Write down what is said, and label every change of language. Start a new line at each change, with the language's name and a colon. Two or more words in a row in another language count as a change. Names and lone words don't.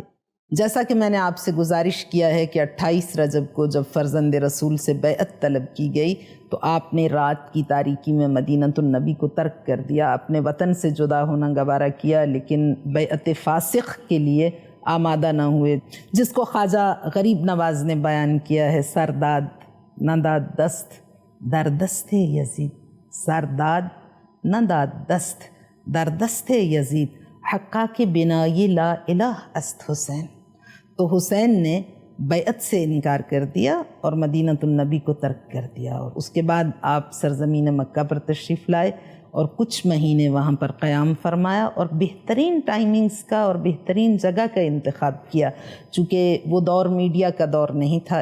Urdu: جیسا کہ میں نے آپ سے گزارش کیا ہے کہ 28 رجب کو جب فرزند رسول سے بیعت طلب کی گئی تو آپ نے رات کی تاریکی میں مدینۃ النبی کو ترک کر دیا، اپنے وطن سے جدا ہونا گوارا کیا، لیکن بیعت فاسق کے لیے آمادہ نہ ہوئے، جس کو خواجہ غریب نواز نے بیان کیا ہے:
Persian: سرداد نہ داد دست در دست یزید، سرداد نہ داد دست در دست یزید، حقا کے بنا یہ لا الہ است حسین۔
Urdu: تو حسین نے بیعت سے انکار کر دیا اور مدینۃ النبی کو ترک کر دیا، اور اس کے بعد آپ سرزمین مکہ پر تشریف لائے اور کچھ مہینے وہاں پر قیام فرمایا، اور بہترین ٹائمنگز کا اور بہترین جگہ کا انتخاب کیا، چونکہ وہ دور میڈیا کا دور نہیں تھا۔